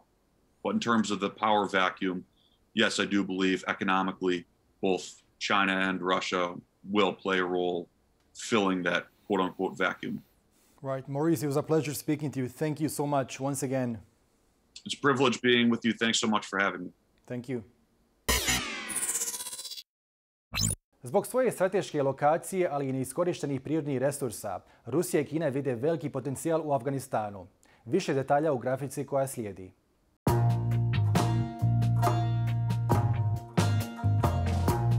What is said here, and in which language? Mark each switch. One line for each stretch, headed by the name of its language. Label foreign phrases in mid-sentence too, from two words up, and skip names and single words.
English: But in terms of the power vacuum, yes, I do believe economically, both China and Russia will play a role filling that quote unquote vacuum. Right. Maurice, it was a pleasure speaking to you. Thank you so much once again. It's a privilege being with you. Thanks so much for having me. Thank you.
Croatian: Zbog svoje strateške lokacije, ali i neiskorištenih prirodnih resursa, Rusija i Kina vide veliki potencijal u Afganistanu. Više detalja u grafici koja slijedi.